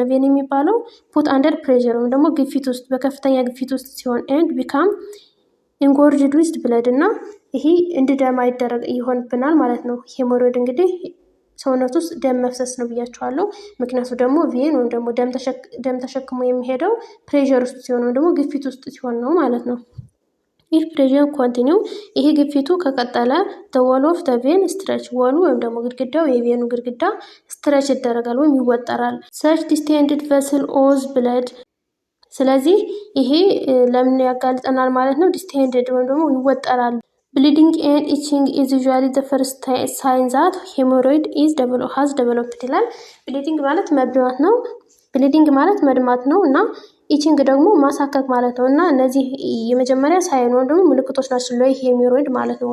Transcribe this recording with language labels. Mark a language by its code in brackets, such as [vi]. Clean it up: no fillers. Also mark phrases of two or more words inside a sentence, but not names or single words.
[am] ቬን የሚባለው [en] put under pressure [am] ወይም ደግሞ ግፊት ውስጥ በከፍተኛ ግፊት ውስጥ ሲሆን [en] and become engorged with blood [am] እና ይሄ እንዲደማ ይሆንብናል ማለት ነው። ሄሞሮይድ እንግዲህ ሰውነት ውስጥ ደም መፍሰስ ነው ብያቸዋለሁ። ምክንያቱ ደግሞ ቬን ወይም ደግሞ ደም ተሸክሞ የሚሄደው ፕሬሸር ውስጥ ሲሆን ወይም ደግሞ ግፊት ውስጥ ሲሆን ነው ማለት ነው። [en] if pressure continue [am] ይሄ ግፊቱ ከቀጠለ [en] the wall of the vein stretch [am] ወሉ ወይም ደግሞ ግድግዳው የቬኑ ግድግዳ ስትረች ይደረጋል ወይም ይወጠራል። [en] such distended vessel owes blood። [am] ስለዚህ ይሄ ለምን ያጋልጠናል ማለት ነው? ዲስቴንድድ ወይም ደግሞ ይወጠራል። [en] bleeding and itching is usually the first sign that hemorrhoid has developed [am] ይላል። ብሊዲንግ ማለት መድማት ነው። ብሊዲንግ ማለት መድማት ነው እና ኢቺንግ ደግሞ ማሳከክ ማለት ነው እና እነዚህ የመጀመሪያ ሳይን ወይም ደግሞ ምልክቶች ናቸው ለሄሞሮይድ ማለት ነው።